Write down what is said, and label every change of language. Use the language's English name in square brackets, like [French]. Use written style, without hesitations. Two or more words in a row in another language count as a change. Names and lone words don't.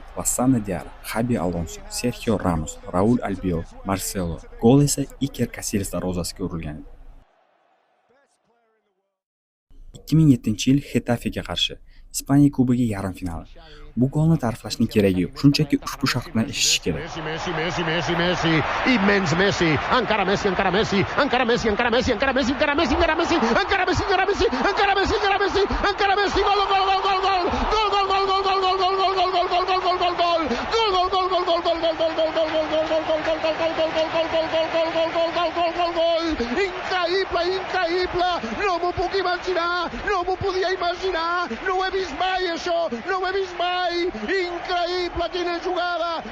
[Uzbek] Lassana Diarra, Xabi Alonso, Sergio Ramos, Raul Albiol, Marcelo. Gol esa Iker Casillas darvozasiga urilgan edi. 2007-yil Getafega qarshi Ispaniya Kubogi yarim finali. Bu golni ta'riflashning keragi yo'q. Shunchaki ushbu sharh bilan eshitish kerak. [Catalan] Messi, immens Messi, encara Messi, encara Messi, encara Messi, encara Messi, encara Messi, encara Messi, encara Messi, encara Messi, encara Messi, encara Messi, encara Messi, encara Messi, gol, gol, gol, gol, gol, gol, gol, gol, gol, gol, gol, gol, gol, gol, gol, gol, gol, gol, gol, increïble, no m'ho puc imaginar, no m'ho podia imaginar, no ho he vist mai això, no ho he vist mai, increïble quina jugada,